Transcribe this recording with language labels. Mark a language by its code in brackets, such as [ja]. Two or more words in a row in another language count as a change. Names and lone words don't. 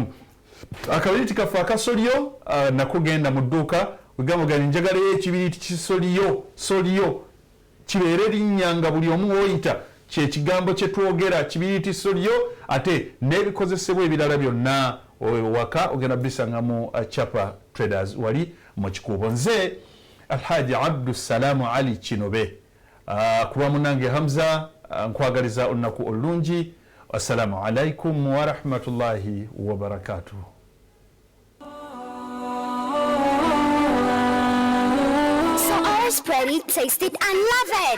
[lg] Akabiriti kaffe akasolyo nakugenda mu dduuka wegambagani njagalayo ekibiriti kisolyo kibeere linnya nga buli omu woyita kyekigambo kyetwogera kibiriti solyo ate n'ebikozesebwa ebirala byonna waka ogenda bisangamu Chapa Traders wali mu kikuubo. Nze Alhaji Abdussalaamu Ali Kinobe kuba munange Hamza nkwagaliza olunaku olungi. [ar] السلام عليكم ورحمة الله وبركاته. [en] So all spread it, taste it and love it.